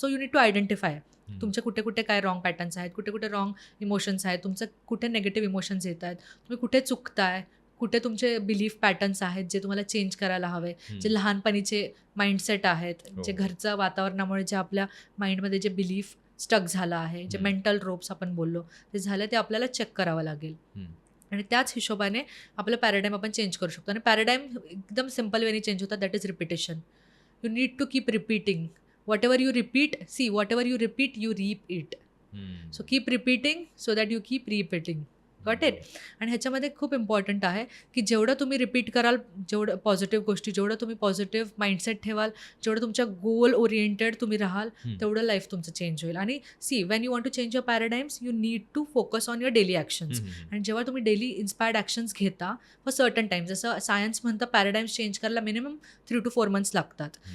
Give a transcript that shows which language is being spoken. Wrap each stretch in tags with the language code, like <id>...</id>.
<en>so you need to identify</en> <mr>तुमचे कुठे कुठे काय रॉंग पॅटर्न्स आहेत, कुठे कुठे रॉंग इमोशन्स आहेत, तुमचं कुठे नेगेटिव्ह इमोशन्स येत आहेत, तुम्ही कुठे चुकताय, कुठे तुमचे बिलीफ पॅटर्न्स आहेत जे तुम्हाला चेंज करायला हवे, जे लहानपणीचे माइंडसेट आहेत, जे घरचं वातावरणामुळे जे आपल्या माइंडमध्ये जे बिलीफ स्टक झालं आहे, जे मेंटल रोप्स आपण बोललो ते झालं, ते आपल्याला चेक करावं लागेल. आणि त्याच हिशोबाने आपलं पॅराडाईम आपण चेंज करू शकतो. आणि पॅराडाईम एकदम सिम्पल वेनी चेंज होतात,</mr> <en>That is repetition. You need to keep repeating. Whatever you repeat, whatever you repeat, you reap it. So keep repeating so that you keep repeating. Got it.</en> <mr>आणि ह्याच्यामध्ये खूप important आहे की जेवढं तुम्ही repeat कराल, जेवढं पॉझिटिव्ह गोष्टी, जेवढं तुम्ही पॉझिटिव्ह माइंडसेट ठेवाल, जेवढं तुमच्या गोल ओरिएंटेड तुम्ही राहाल, तेवढं लाईफ तुमचं चेंज होईल.</mr> <en>आणि when you want to change your paradigms, you need to focus on your daily actions.</en> <mr>आणि जेव्हा तुम्ही डेली इन्स्पायर्ड ॲक्शन्स घेता</mr> <en>for certain time,</en> <mr>जसं सायन्स म्हणतं पॅराडाईम्स चेंज करायला मिनिमम</mr> <en>3 to 4 months</en> <mr>लागतात.</mr>